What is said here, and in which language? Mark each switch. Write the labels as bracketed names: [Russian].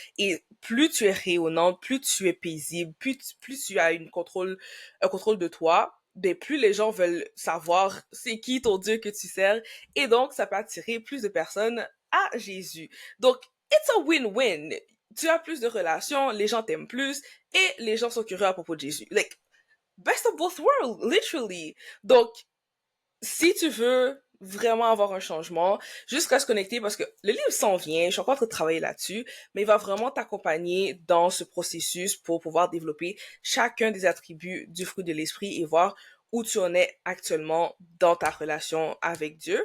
[French] Et plus tu es rayonnante, plus tu es paisible, plus tu as un contrôle de toi, ben plus les gens veulent savoir c'est qui ton Dieu que tu sers et donc ça peut attirer plus de personnes à Jésus. Donc [English] it's a win-win. [French] Tu as plus de relations, les gens t'aiment plus et les gens sont curieux à propos de Jésus. [English] Like, best of both worlds, literally. [French] Donc, si tu veux vraiment avoir un changement, juste reste connecté parce que le livre s'en vient, je suis encore en train de travailler là-dessus, mais il va vraiment t'accompagner dans ce processus pour pouvoir développer chacun des attributs du fruit de l'esprit et voir où tu en es actuellement dans ta relation avec Dieu.